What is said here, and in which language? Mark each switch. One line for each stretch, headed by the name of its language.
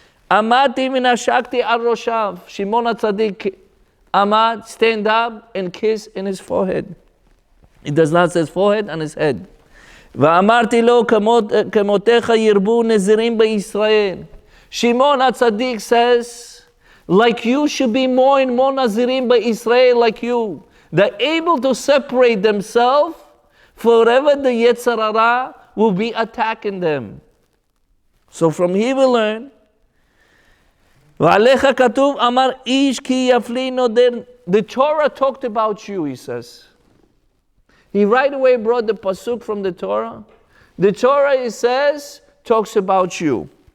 Hebrew: Amati minashakti al roshav.
English: Shimon HaTzadik Amad, stand up and kiss in his forehead. It does not say his forehead, on his head.
Hebrew: ואמרתי לו, כמותך ירבו נזירים בישראל.
English: Shimon HaTzadik says, like you should be more and more Nazirim by Israel like you. They're able to separate themselves forever the Yetzer Hara will be attacking them. So from here we learn,
Hebrew: ועליך כתוב אמר איש כי יפלי נודר.
English: The Torah talked about you, he says. He right away brought the pasuk from the Torah. The Torah, it says, talks about you.